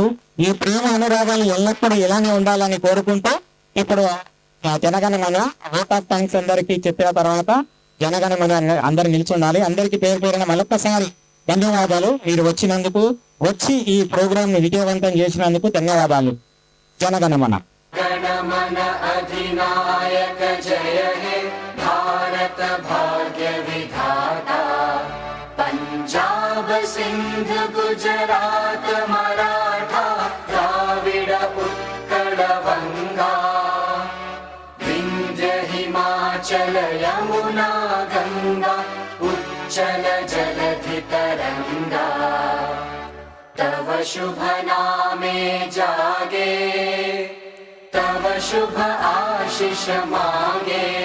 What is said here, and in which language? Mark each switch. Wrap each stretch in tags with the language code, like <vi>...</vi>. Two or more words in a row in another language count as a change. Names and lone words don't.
<te>ఈ ప్రేమ అనురాగాలు ఎల్లప్పుడూ ఇలానే ఉండాలని కోరుకుంటూ ఇప్పుడు జనగణమన</te> <en>vote of thanks</en> <te>అందరికీ చెప్పిన తర్వాత జనగణమన అందరు నిల్చుండాలి. అందరికీ పేరు పేరున మరొకసారి ధన్యవాదాలు. మీరు వచ్చినందుకు, వచ్చి ఈ ప్రోగ్రామ్ ని విజయవంతం చేసినందుకు ధన్యవాదాలు. జనగణమన.</te> <bn>গণমন অধিনায়ক জয় হে ভারত ভাগ্য বিধাতা পঞ্জাব সিন্ধ গুজরাট মরাঠা দ্রাবিড় উৎকল বঙ্গ বিন্ধ্য হিমাচল যমুনা গঙ্গা উচ্ছল জলধি তরঙ্গ তব শুভ নামে জাগে তব শুভ আশিস মাগে</bn>